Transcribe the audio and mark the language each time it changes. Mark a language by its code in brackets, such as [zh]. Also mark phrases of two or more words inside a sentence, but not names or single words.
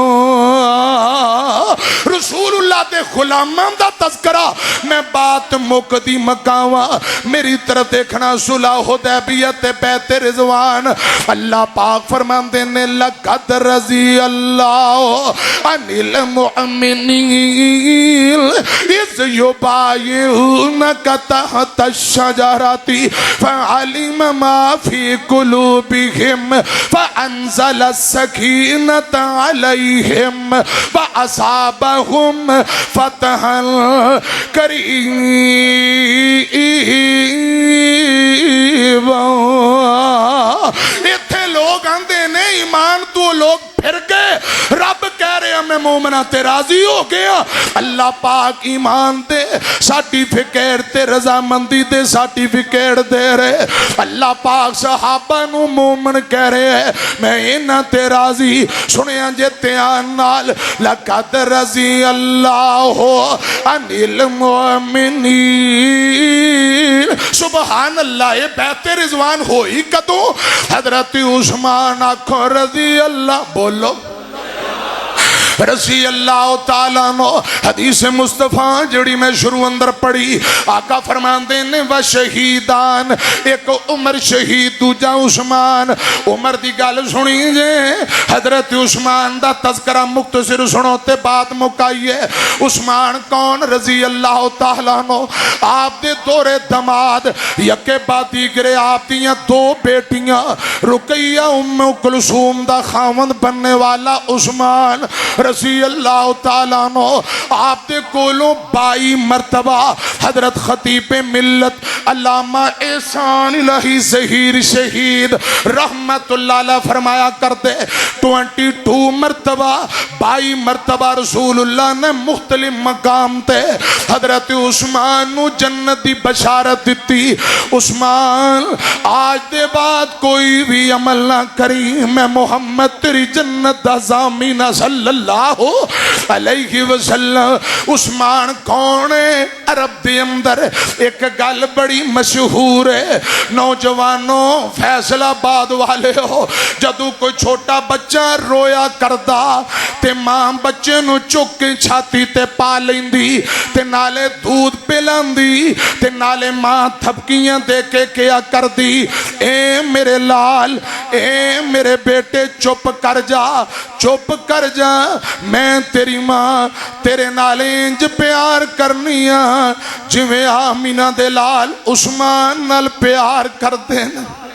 [pa] رسول اللہ دے غلاماں دا تذکرہ میں بات مکدی مکاوا میری طرف ویکھنا صلح حدیبیہ تے بیعت رضوان اللہ پاک فرماندے نے [ar] لقد رضي الله عن المؤمنين إذ يبايعونك تحت الشجرة فعلم ما في قلوبهم فأنزل السكينة عليهم وأثابهم فتحا قريبا. [pa] ایتھے لوگ آندے نے ایمان تو لوگ پھر گئے رب کہہ رہے میں مومناں تے راضی ہو گیا اللہ پاک ایمان دے سرٹیفکیٹ تے رضامندی دے سرٹیفکیٹ دے رہے اللہ پاک صحابہ نوں مومن کہہ رہے میں اینہاں تے راضی سنیا جے دھیان نال [ar] لقد رضي الله عن المؤمنين. سبحان الله [pa] یہ بیعت رضوان ہوئی کدوں حضرت عثمان آکھو [ar] رضي الله [pa] بولو [ar] رضي الله تعالى عنه. [pa] حدیث مصطفیٰ جیہڑی میں شروع اندر پڑھی، آقا فرماتے نے و شہیدان, اک عمر شہید دوجا عثمان. عمر دی گل سنی جے، حضرت عثمان دا تذکرہ مختصر سنو تے بات مکائیے. عثمان کون? [ar] رضي الله تعالى عنه. [pa] آپ دے دوہرے داماد یکے باتی گرے، آپ دیاں دو بیٹیاں رقیہ ام کلثوم دا خاوند بنن والا عثمان [ar] رضي الله تعالى عنه. [pa] آپ دے کولوں 22 مرتبہ حضرت خطیب ملت علامہ احسان الہی ظہیر شہید [ar] رحمة الله عليه [pa] فرمایا کرتے 22 مرتبہ 22 مرتبہ رسول اللہ نے مختلف مقام تے حضرت عثمان نوں جنت دی بشارت دی. عثمان اج دے بعد کوئی بھی عمل نہ کری، میں محمد تیری جنت دا ضامن [ar] صلى الله عليه وسلم. [pa] عثمان کون ہے? عرب دے اندر اک گل بڑی مشہور ہے، نوجواناں فیصل آباد والے ہو، جدوں کوئی چھوٹا بچہ رویا کردا تے ماں بچے نوں چک کے چھاتی تے پا لیندی تے نالے دودھ پلاندی تے نالے ماں تھپکیاں دے کے کیا کردی، اے میرے لال، اے میرے بیٹے چپ کر جا، چپ کر جا، میں تیری ماں تیرے نال اینج پیار کرنی آں جویں آمنہ دے لال عثمان نال پیار کردے نہ.